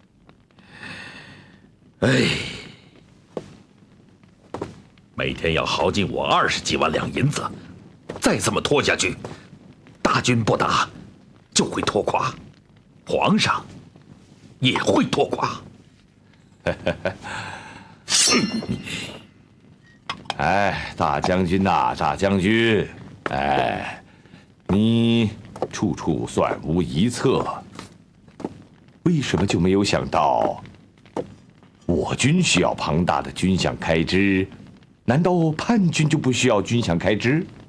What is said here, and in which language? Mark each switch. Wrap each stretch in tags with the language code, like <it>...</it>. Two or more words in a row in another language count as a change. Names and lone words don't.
<zh>每天要耗尽我20几万两银子，再这么拖下去，大军不打就会拖垮，皇上也会拖垮。哎，大将軍吶，大將軍，哎，你處處算無一策，為什麼就沒有想到我軍需要龐大的軍饷開支？難道叛軍就不需要軍饷開支？</zh>